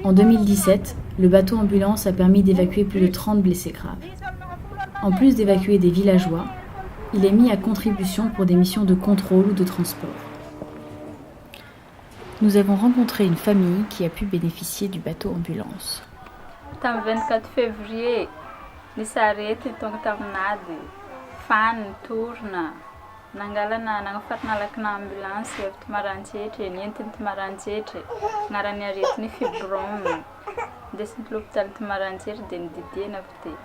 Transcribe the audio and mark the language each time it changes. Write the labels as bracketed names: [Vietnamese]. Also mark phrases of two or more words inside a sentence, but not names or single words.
[French] En 2017, le bateau ambulance a permis d'évacuer plus de 30 blessés graves. En plus d'évacuer des villageois, il est mis à contribution pour des missions de contrôle ou de transport. Nous avons rencontré une famille qui a pu bénéficier du bateau ambulance. [Malagasy] Tam 24 février, nisy arety tonga taminady, fan torona, nangalana nagnafatana lakana ambulance avy Tomarantsety, nientiny Tomarantsety, agnarany aretiny fibrome. Ndesiny l'hôpital Tomarantsety dia nididina avy teo.